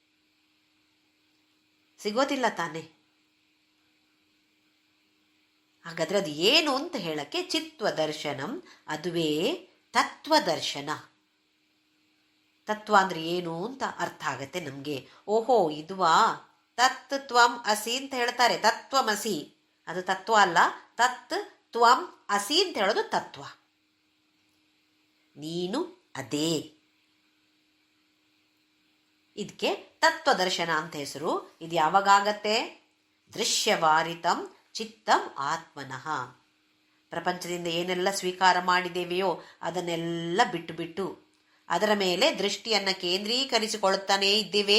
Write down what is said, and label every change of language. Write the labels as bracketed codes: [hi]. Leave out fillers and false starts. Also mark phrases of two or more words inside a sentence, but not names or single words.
[kn] ಸಿಗೋದಿಲ್ಲ ತಾನೆ. ಹಾಗಾದ್ರೆ ಅದು ಏನು ಅಂತ ಹೇಳಕ್ಕೆ ಚಿತ್ವದರ್ಶನಂ, ಅದುವೇ ತತ್ವದರ್ಶನ. ತತ್ವ ಅಂದ್ರೆ ಏನು ಅಂತ ಅರ್ಥ ಆಗತ್ತೆ ನಮಗೆ. ಓಹೋ ಇದುವಾ, [sa] ತತ್ ತ್ವಂ ಅಸಿ [kn] ಅಂತ ಹೇಳ್ತಾರೆ, ತತ್ವಮಸಿ, ಅದು ತತ್ವ ಅಲ್ಲ, [sa] ತತ್ ತ್ವಂ ಅಸಿ [kn] ಅಂತ ಹೇಳೋದು ತತ್ವ. ನೀನು ಅದೇ, ಇದಕ್ಕೆ ತತ್ವದರ್ಶನ ಅಂತ ಹೆಸರು. ಇದು ಯಾವಾಗತ್ತೆ? [sa] ದೃಶ್ಯವಾರಿತಂ ಚಿತ್ತಂ ಆತ್ಮನಃ. [kn] ಪ್ರಪಂಚದಿಂದ ಏನೆಲ್ಲ ಸ್ವೀಕಾರ ಮಾಡಿದ್ದೇವೆಯೋ ಅದನ್ನೆಲ್ಲ ಬಿಟ್ಟು ಬಿಟ್ಟು ಅದರ ಮೇಲೆ ದೃಷ್ಟಿಯನ್ನ ಕೇಂದ್ರೀಕರಿಸಿಕೊಳ್ಳುತ್ತಾನೇ ಇದ್ದೇವೆ.